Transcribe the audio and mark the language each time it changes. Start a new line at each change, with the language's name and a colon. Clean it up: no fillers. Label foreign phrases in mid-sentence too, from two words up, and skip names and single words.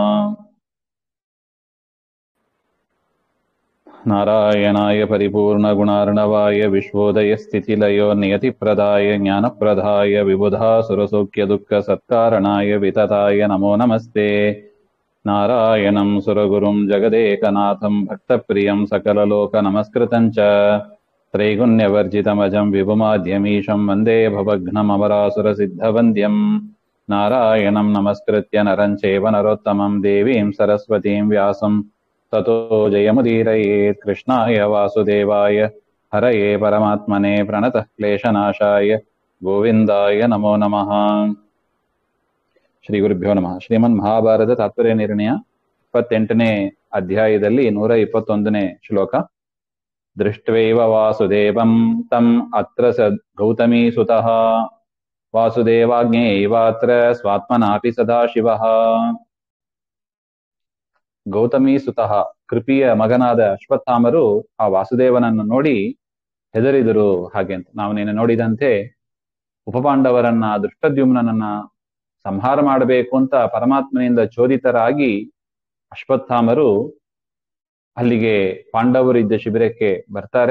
Sanskrit: ನಾರಾಯಣಾಯ ಪರಿಪೂರ್ಣಗುಣಾರ್ಣವಾಯ ವಿಶ್ವೋದಯಸ್ಥಿತಿಲಯೋ ನಿಯತಿಪ್ರದಾಯ ಜ್ಞಾನಪ್ರದಾಯ ವಿಬುಧಾಸುರಸೌಖ್ಯದುಃಖಸತ್ಕಾರಣಾಯ ವಿತತಾಯ ನಮೋ ನಮಸ್ತೆ. ನಾರಾಯಣಂ ಸುರಗುರುಂ ಜಗದೇಕನಾಥಂ ಭಕ್ತಪ್ರಿಯಂ ಸಕಲಲೋಕನಮಸ್ಕೃತಂ ಚ ತ್ರೈಗುಣ್ಯವರ್ಜಿತಮಜಂ ವಿಭುಮಾದ್ಯಮೀಶಂ ವಂದೇ ಭವಘ್ನಮರಾಸುರಸಿದ್ಧವಂದ್ಯಂ. ನಾರಾಯಣಂ ನಮಸ್ಕೃತ್ಯ ನರಂ ಚೈವ ನರೋತ್ತಮಂ ದೇವೀಂ ಸರಸ್ವತೀಂ ವ್ಯಾಸಂ ತತೋ ಜಯಮುದೀರಯೇತ್. ಕೃಷ್ಣಾಯ ವಾಸುದೇವಾಯ ಹರಯೇ ಪರಮಾತ್ಮನೇ ಪ್ರಣತಃ ಕ್ಲೇಶನಾಶಾಯ ಗೋವಿಂದಾಯ ನಮೋ ನಮಃ. ಶ್ರೀ ಗುರುಭ್ಯೋ ನಮಃ.
Kannada: ಶ್ರೀಮನ್ ಮಹಾಭಾರತ ತಾತ್ಪರ್ಯ ನಿರ್ಣಯ 28ನೇ ಅಧ್ಯಾಯದಲ್ಲಿ 121ನೇ ಶ್ಲೋಕ.
Sanskrit: ದೃಷ್ಟ್ವೈವ ವಾಸುದೇವಂ ತಂ ಅತ್ರ ಸ ಗೌತಮೀ ಸುತಃ ವಾಸುದೇವಾಜ್ಞೇಯೈವಾತ್ರ ಸ್ವಾತ್ಮನಾಪಿ ಸದಾಶಿವಃ. ಗೌತಮೀ ಸುತಃ
Kannada: ಕೃಪಿಯ ಮಗನಾದ ಅಶ್ವತ್ಥಾಮರು ಆ ವಾಸುದೇವನನ್ನು ನೋಡಿ ಹೆದರಿದರು. ಹಾಗೆ ಅಂತ ನಾವು ನಿನ್ನೆ ನೋಡಿದಂತೆ ಉಪಪಾಂಡವರನ್ನ ದೃಷ್ಟದ್ಯುಮ್ನನ್ನ ಸಂಹಾರ ಮಾಡಬೇಕು ಅಂತ ಪರಮಾತ್ಮನಿಂದ ಚೋದಿತರಾಗಿ ಅಶ್ವತ್ಥಾಮರು ಅಲ್ಲಿಗೆ ಪಾಂಡವರು ಇದ್ದ ಶಿಬಿರಕ್ಕೆ ಬರ್ತಾರೆ.